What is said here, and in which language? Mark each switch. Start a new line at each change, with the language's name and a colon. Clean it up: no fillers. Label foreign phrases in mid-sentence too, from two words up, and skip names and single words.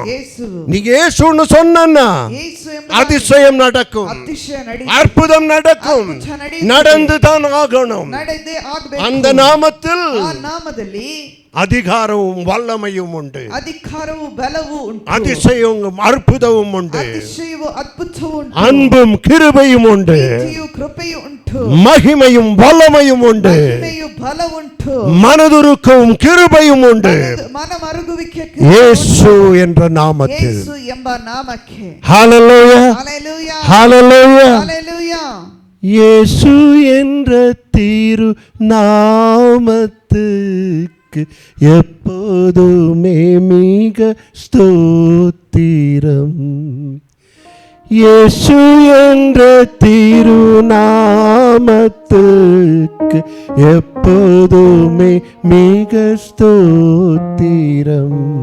Kannada: ಯೇಸು.
Tamil: நீங்க இயேசுன்னு சொன்னா
Kannada: ಯೇಸು ಎಂಬ
Tamil: அதிசயம் நடக்கும்,
Kannada: ಅತಿಶಯ ನಡಿ
Tamil: அற்புதம் நடக்கும், நடந்து தான் ஆகணும்.
Kannada: ನಡೆದೇ ಆಗ್ಬೇಕು.
Tamil: அந்த நாமத்தில்
Kannada: ಆ ನಾಮದಲ್ಲಿ
Tamil: அதிகாரமும் வல்லமையும் உண்டு,
Kannada: ಅಧಿಕಾರವು ಬಲವು ಉಂಟು,
Tamil: அதிசயமும் அற்புதமும் உண்டு,
Kannada: ಅತಿಶಯವು ಅದ್ಭುತವು ಉಂಟು,
Tamil: அன்பும் கிருபையும் உண்டு,
Kannada: ಪ್ರೀತಿಯು ಕೃಪೆಯು ಉಂಟು,
Tamil: மகிமையும் வல்லமையும் உண்டு,
Kannada: ಮಹಿಮೆಯು ಬಲವುಂಟು,
Tamil: மனதுருக்கவும் கிருபையும் உண்டு,
Kannada: ಮನಮರುಗುವಿಕೆಗೆ
Tamil: ಯೇಸು என்ற நாமத்தில்.
Kannada: ಯೇಸು ಎಂಬ ನಾಮಕ್ಕೆ.
Tamil: ஹalleluya ஹalleluya ஹalleluya ஹalleluya. இயேசு என்ற திரு நாமத்துக்கு எப்போதுமே மிக ஸ்தோத்திரம். இயேசு என்ற திரு நாமத்துக்கு எப்போதுமே மிக ஸ்தோத்திரம்.